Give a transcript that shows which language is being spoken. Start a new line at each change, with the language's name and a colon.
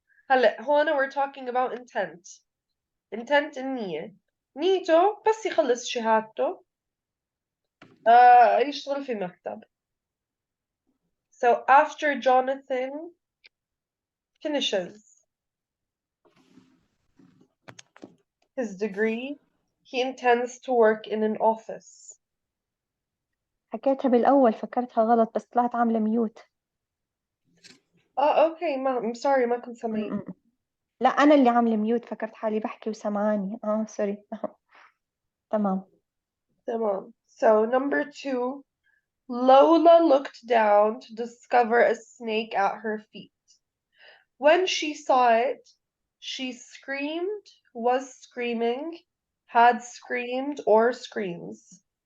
Arabic: هلا هون
English: we're talking about intent. Intent
Arabic: النية. نيته بس يخلص شهادته يشتغل في مكتب.
English: So after Jonathan finishes his degree, he intends to work in an office.
Arabic: حكيتها بالأول فكرتها غلط بس طلعت عاملة ميوت.
English: Okay, I'm sorry
Arabic: ما كنت سامعين. لا أنا اللي عاملة ميوت فكرت حالي بحكي وسمعاني. سوري. تمام. تمام.
English: So number 2, Lola looked down to discover a snake at her feet. When she saw it, she screamed, was screaming, had screamed, or screams.